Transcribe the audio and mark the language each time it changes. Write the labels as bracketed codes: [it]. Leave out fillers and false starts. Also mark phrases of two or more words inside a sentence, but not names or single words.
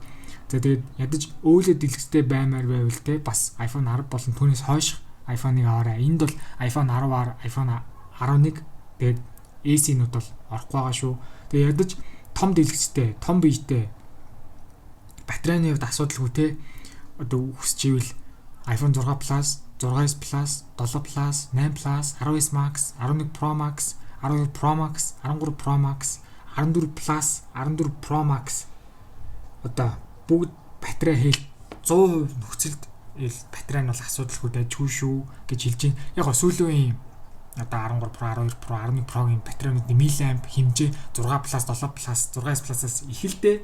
[mn] За тэгээд ядаж OLED дэлгэцтэй баймаар байвал те бас iPhone 10 болон түүнээс хойших iPhone-ыг аваарай. Энд бол iPhone 10R, iPhone 11 тэгээд AC-нууд бол орохгүй байгаа шүү. Тэгээд ядаж том дэлгэцтэй, том биетэй батарейны хувьд асуудалгүй те одоо хүсчихвэл iPhone 6 Plus, 6s Plus, 7 Plus, 8 Plus, 10s Max, 11 Pro Max, 12 Pro Max, 13 Pro Max, 14 Plus, 14 Pro Max одоо бүгд батарей хэл 100% нөхцөлд батарей нь бол асуудалгүй дайжгүй шүү гэж хэлж байна. Яг сүүлийн одоо 13 Pro, 12 Pro, 11 Pro-гийн батарейнууд миллиамп хэмжээ 6 Plus, 7 Plus, 6s Plus-аас их л дээ.